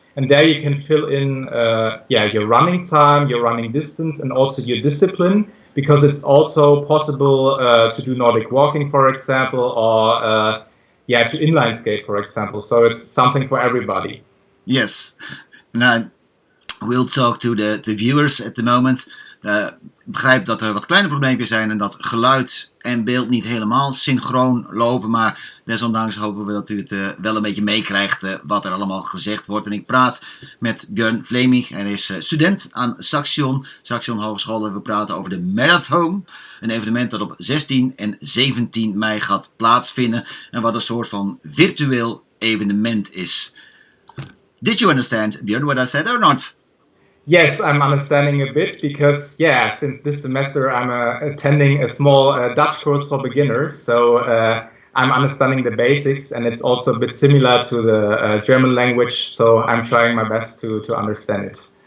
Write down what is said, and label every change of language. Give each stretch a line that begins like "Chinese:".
English: And there you can fill in your running time, your running distance, and also your discipline, because it's also possible to do Nordic walking, for example, or to inline skate, for example. So it's something for everybody. Yes. Now, we'll talk to the viewers at the moment.
Dutch: Begrijp dat er wat kleine probleempjes zijn en dat geluid en beeld niet helemaal synchroon lopen, maar desondanks hopen we dat u het wel een beetje meekrijgt wat er allemaal gezegd wordt. En ik praat met Björn Flämig, hij is student aan Saxion Hogeschool en we praten over de Marat-home, een evenement dat op 16 en 17 mei gaat plaatsvinden en wat een soort van virtueel evenement is.
English: Did you understand, Björn, what I said or not? Yes, I'm understanding a bit because, since this semester I'm attending a small Dutch course for beginners, so I'm understanding the basics, and it's also a bit similar to the German language, so I'm trying my best to understand it.